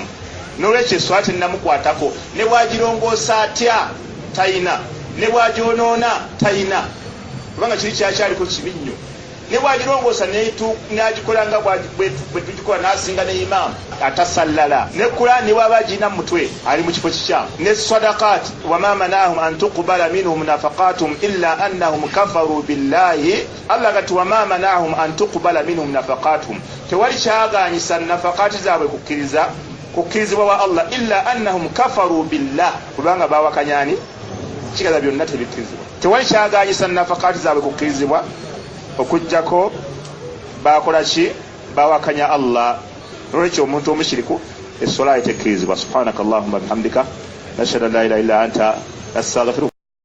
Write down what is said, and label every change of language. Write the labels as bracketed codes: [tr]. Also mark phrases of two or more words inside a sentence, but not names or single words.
[lg] N'olwekyo essola tennamukwatako, ne bwagirongoosa atya tayina, ne bwagyonoona tayina, kubanga kiri kyakyaliko kibi nnyo. Ne bwagirongoosa n'agikola nga bwe tugikola n'asinga ne imaamu atasallala. Ne Qur'an ne bw'aba agirina mu mutwe ali mu kifo kikyamu. Ne sadaqaati [ar] وما منعهم أن تقبل منهم نفقاتهم إلا أنهم كفروا بالله. [lg] Allah gati [ar] وما منعهم أن تقبل منهم نفقاتهم, [lg] tewali kyaganyisa nafaqaati zaabwe kukkirizibwa wa Allah [ar] إلا أنهم كفروا بالله, [lg] kubanga bawakanyani kigaza byonna tebikkirizibwa. Tewali kyaganyisa nafaqaati zaabwe kukkirizibwa okujjako bakola ki? Bawakanya Allah. Olwekyo omuntu omushiriku essola etekkirizibwa. [ar] سبحانك اللهم وبحمدك نشهد أن لا إله إلا أنت نستغفرك.